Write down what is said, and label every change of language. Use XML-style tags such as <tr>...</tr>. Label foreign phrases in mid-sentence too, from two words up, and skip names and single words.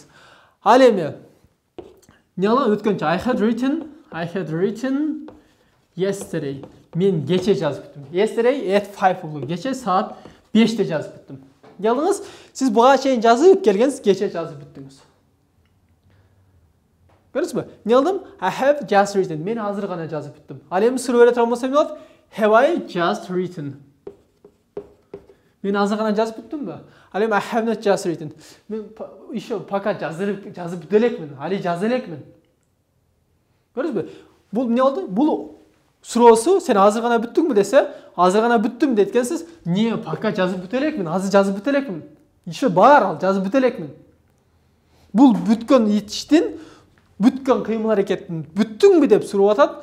<ky>Ал эми не кылам? Өткөнчө</ky> <en>I had written yesterday.</en> <ky>Мен кече жазып бүттүм.</ky> <en>Yesterday at 5 o'clock.</en> <ky>Кече саат 5-те жазып бүттүм. Не кылдыңыз? Сиз буга чейин жазып келгенсиз, кече жазып бүттүңүз. Көрдүңүзбү? Не кылдым?</ky> <en>I have just written.</en> <ky>Мен азыр гана жазып бүттүм. Ал эми суроо бере турган болсо эмне болот?</ky> <en>Have I just written?</en> <ky>Мен азыр гана жазып бүттүмбү? Ал эми</ky> <en>I have not just written.</en> <ky>Мен</ky> <ru>еще пока</ru> <ky>жазып бүтө элекмин. Али жаза элекмин. Көрдүңүзбү? Бул эмне болду? Бул суроосу сен азыр гана бүттүңбү десе, азыр гана бүттүм дейткенсиз, не пока жазып бүтө элекмин, азыр жазып бүтө элекмин. Еще бар, ал жазып бүтө элекмин. Бул бүткөн итиштин, бүткөн кыймыл аракеттин бүттүңбү деп сурап атат.</ky>